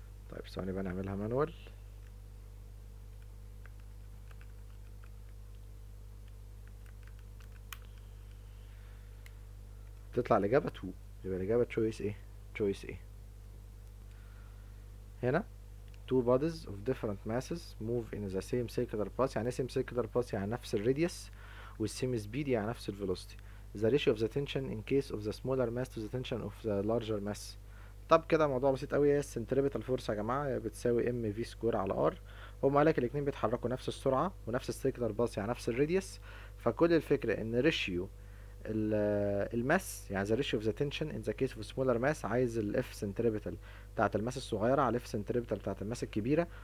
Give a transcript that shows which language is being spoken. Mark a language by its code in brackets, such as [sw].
[ar] طيب ثواني بقى نعملها مانوال. تطلع الإجابة 2، يبقى الإجابة تشويس ايه؟ تشويس ايه. هنا [en] two bodies of different masses move in the same circular path. [ar] يعني ايه [en] same circular path؟ [ar] يعني نفس الراديوس وال [en] same speed [ar] يعني نفس الفيلوسيتي. [en] the ratio of the tension in case of the smaller mass to the tension of the larger mass. [ar] طب كده موضوع بسيط قوي. هي السنتريبتال فورس يا جماعه بتساوي ام في سكوير على ار. هو قال لك الاتنين بيتحركوا نفس السرعه ونفس السيركلر باث يعني نفس الراديوس، فكل الفكره ان ريشيو الماس يعني [en] the ratio of the tension in the case of smaller mass، [ar] عايز الاف سنتريبتال بتاعت الماس الصغيرة على الاف سنتريبتال بتاعت الماس الكبيرة.